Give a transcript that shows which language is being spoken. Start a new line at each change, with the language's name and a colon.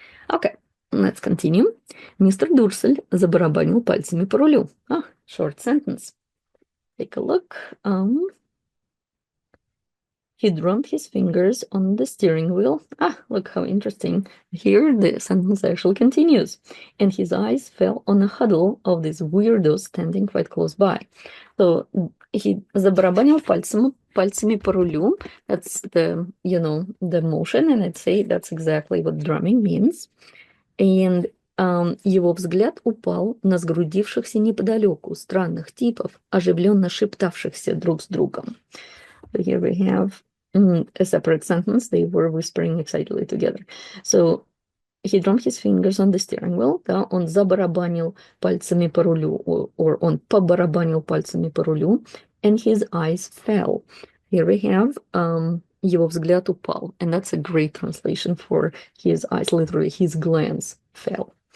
English: Okay, let's continue.
Russian: Мистер Дурсель забарабанил пальцами по рулю.
English: Short sentence. Take a look. He drummed his fingers on the steering wheel. Look how interesting. Here the sentence actually continues. And his eyes fell on a huddle of these weirdos standing quite close by. So he
Russian: забарабанил пальцами по рулю.
English: That's the, the motion, and I'd say that's exactly what drumming means.
Russian: And его взгляд упал на сгрудившихся неподалеку странных типов, оживленно шептавшихся друг с другом.
English: So here we have a separate sentence. They were whispering excitedly together. So he drummed his fingers on the steering wheel.
Russian: Да, он забарабанил пальцами по рулю, or он побарабанил пальцами по рулю,
English: and his eyes fell. Here we have
Russian: его взгляд упал,
English: and that's a great translation for his eyes. Literally, his glance fell.